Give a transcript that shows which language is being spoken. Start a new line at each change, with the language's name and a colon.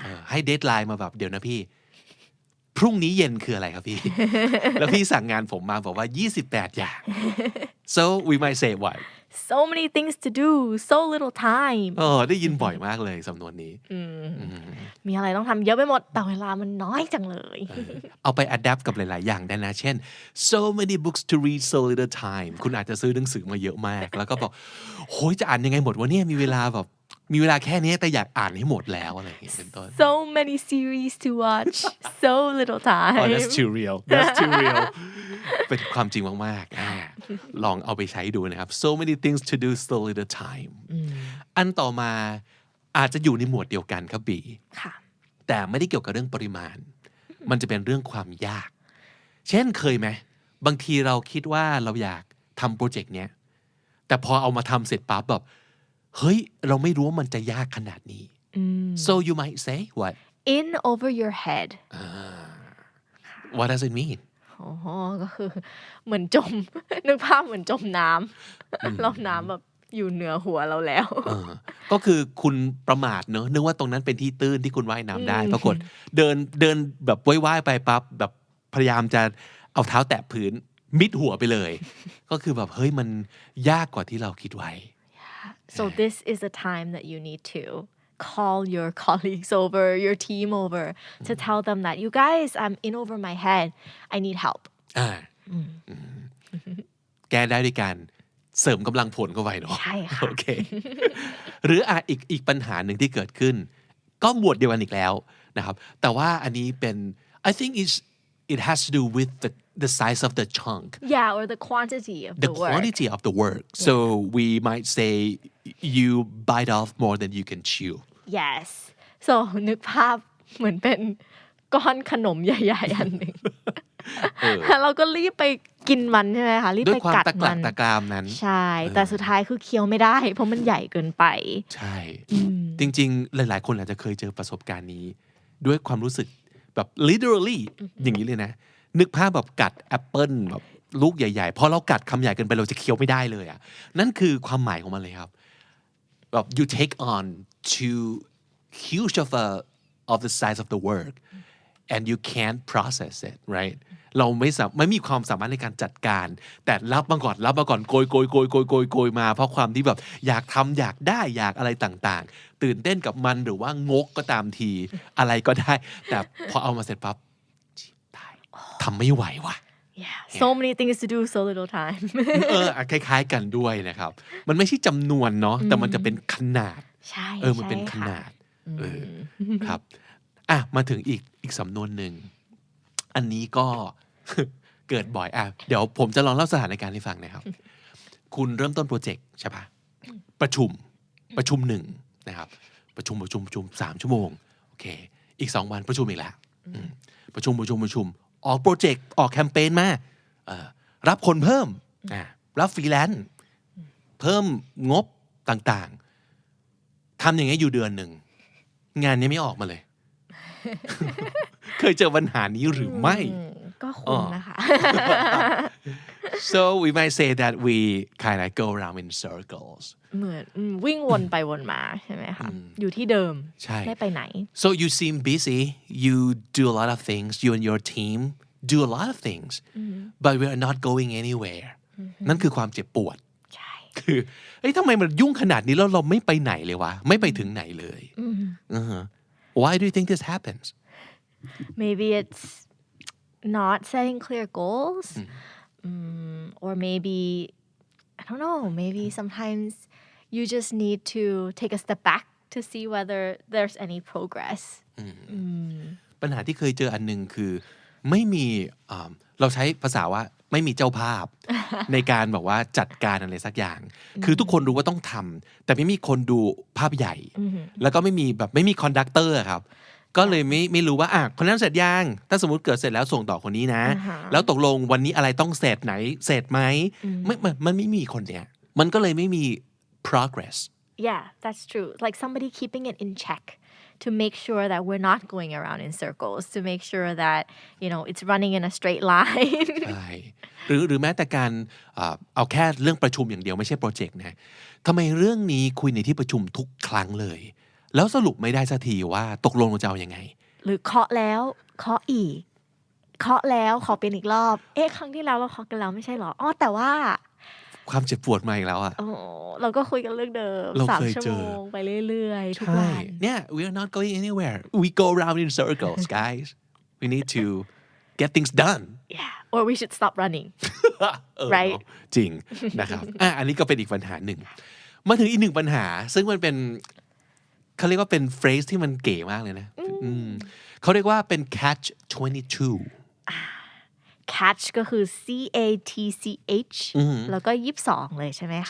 Thai: ให้เดดไลน์มาแบบเดี๋ยวนะพี่พรุ่งนี้เย็นคืออะไรครับพี่ แล้วพี่สั่งงานผมมาบอกว่า28 อย่าง
English: so we might say what So many things to do, so little time.
Thai: ได้ยินบ่อยมากเลยสำนวนนี้ มีอะไรต้องทำเยอะไปหมดแต่เวลามันน้อยจังเลย เอาไป adapt กับหลายๆอย่างได้นะเช่น
English: so many books to read so little time
Thai: คุณอาจจะซื้อหนังสือมาเยอะมาก แล้วก็บอกโหยจะอ่านยังไงหมดวะเนี่ยมีเวลาแค่นี้แต่อยากอ่านให้หมดแล้วอะไรอย่างเงี้ยเป็นต้น
English: So many series to watch, so little time. Oh that's too real
Thai: that's too real เป็นความจริงมากๆลองเอาไปใช้ดูนะครับ
English: so many things to do so little time
Thai: อันต่อมาอาจจะอยู่ในหมวดเดียวกันครับบี ค่ะ แต่ไม่ได้เกี่ยวกับเรื่องปริมาณ มันจะเป็นเรื่องความยาก เช่นเคยไหมบางทีเราคิดว่าเราอยากทำโปรเจกต์เนี้ยแต่พอเอามาทำเสร็จปั๊บแบบเฮ้ยเราไม่รู้ว่ามันจะยากขนาดนี้
English: so you might say what In over your head. what does it mean
Thai: ก็คือเหมือนจม นึกภาพเหมือนจมน้ำแล้วน้ำแบบอยู่เหนือหัวเราแล้ว ก็คือคุณประมาทเนอะนึกว่าตรงนั้นเป็นที่ตื้นที่คุณว่ายน้ำได้ปรากฏเดินแบบว่ายไปปั๊บแบบพยายามจะเอาเท้าแตะพื้นมิดหัวไปเลย ก็คือแบบเฮ้ยมันยากกว่าที่เราคิดไว้
English: So this is a time that you need to call your colleagues over, your team over, to tell them that you guys, I'm in over my head. I need help.
Thai: แก้ได้ด้วยการเสริมกำลังผลเข้าไปเนาะ ใช่ค่ะ โอเค หรืออีกปัญหาหนึ่งที่เกิดขึ้น ก็หมวดเดียวกันอีกแล้วนะครับแต่ว่าอันนี้เป็น
English: I think it has to do with the size of the chunk Yeah, or the quantity of the the work. quantity of the work so we might say you bite off more than you can chew Yes.
Thai: So นึกภาพเหมือนเป็นก้อนขนมใหญ่ๆอันหนึ่งแล้วเราก็รีบไปกินมันใช่ไหมคะรีบ ด้วย ไป ความ กัด ตะก มั ลัก น ตะกรามนั้น ใช่ แต่สุดท้ายคือเคี้ยวไม่ได้ เพราะมันใหญ่เกินไป ใช่ จริงๆหลายๆคนอาจจะเคยเจอประสบการณ์นี้ ด้วยความรู้สึกแบบ literally อย่างนี้เลยนะ นึกภาพแบบกัดแอปเปิลแบบลูกใหญ่ๆพอเรากัดคำใหญ่เกินไปเราจะเคี้ยวไม่ได้เลยอ่ะนั่นคือความหมายของมันเลยครับ แบบ
English: you take on too huge of the size of the work and you can't process it right
Thai: เราไม่มีความสามารถในการจัดการแต่รับมาก่อนโกยมาเพราะความที่แบบอยากทำอยากได้อยากอะไรต่างๆตื่นเต้นกับมันหรือว่างกก็ตามทีอะไรก็ได้แต่พอเอามาเสร็จปั๊บตายทำไม่ไหวว่ะ
English: yeah so many things to do so little time
Thai: คล้ายๆกันด้วยนะครับมันไม่ใช่จำนวนเนาะแต่มันจะเป็นขนาด ใช่ มันเป็นขนาดครับมาถึงอีกสำนวนหนึ่งอันนี้ก็ เกิดบ่อยเดี๋ยวผมจะลองเล่าสถานการณ์ให้ฟังนะครับคุณเริ่มต้นโปรเจกต์ใช่ปะประชุมหนึ่งนะครับประชุม3 ชั่วโมงโอเคอีก2 วันประชุมอีกแล้วประชุมออกโปรเจกต์ออกแคมเปญมา รับคนเพิ่มรับฟรีแลนซ์เพิ่มงบต่างๆทำอย่างนี้อยู่เดือนหนึ่งงานนี้ไม่ออกมาเลย เคยเจอปัญหานี้หรือไม่ ก็คงนะคะ
English: so we might say that we kind of go around in circles
Thai: เหมือนวิ่งวนไปวนมาใช่ไหมคะอยู่ที่เดิมไม่ไปไหน
English: so you seem busy you do a lot of things you and your team do a lot of things but we are not going anywhere
Thai: นั่นคือความเจ็บปวด ใช่ คือทำไมมันยุ่งขนาดนี้แล้วเราไม่ไปไหนเลยวะไม่ไปถึงไหนเลย
English: why do you think this happens maybe it's not setting clear goals or maybe I don't know maybe sometimes you just need to take a step back to see whether there's any progress
Thai: ปัญหาที่เคยเจออันนึงคือไม่มีเราใช้ภาษาว่าไม่มีเจ้าภาพ ในการบอกว่าจัดการอะไรสักอย่างคือทุกคนรู้ว่าต้องทำแต่ไม่มีคนดูภาพใหญ่แล้วก็ไม่มีคอนดักเตอร์ครับก็เลยไม่รู้ว่าคนนั้นเสร็จยังถ้าสมมุติเกิดเสร็จแล้วส่งต่อคนนี้นะแล้วตกลงวันนี้อะไรต้องเสร็จไหนเสร็จไหมมันไม่มีคนเนี้ยมันก็เลยไม่มี progress
English: yeah that's true like somebody keeping it in check to make sure that we're not going around in circles to make sure that it's running in a straight line
Thai: ใช่หรือแม้แต่การเอาแค่เรื่องประชุมอย่างเดียวไม่ใช่โปรเจกต์นะทำไมเรื่องนี้คุยในที่ประชุมทุกครั้งเลยแล้วสรุปไม่ได้สักทีว่าตกลงเราจะเอายังไง หรือเคาะแล้วเคาะอีกเคาะแล้วขอเป็นอีกรอบครั้งที่แล้วเราเคาะกันแล้วไม่ใช่หรอแต่ว่า ความเจ็บปวดมาอีกแล้ว เราก็คุยกันเรื่องเดิม3 ชั่วโมงไปเรื่อยๆทุกวัน
English: เนี่ย we are not going anywhere we go around in circles guys we need to get things done yeah or we should stop running right
Thai: จริงนะครับอันนี้ก็เป็นอีกปัญหาหนึ่งมาถึงอีกหนึ่งปัญหาซึ่งมันเป็นเขาเรียกว่าเป็น phrase ที่มันเก๋มากเลยนะเขาเรียกว่าเป็น catch 22 catch ก็คือ CATCH แล้วก็22เลยใช่ไหมคะ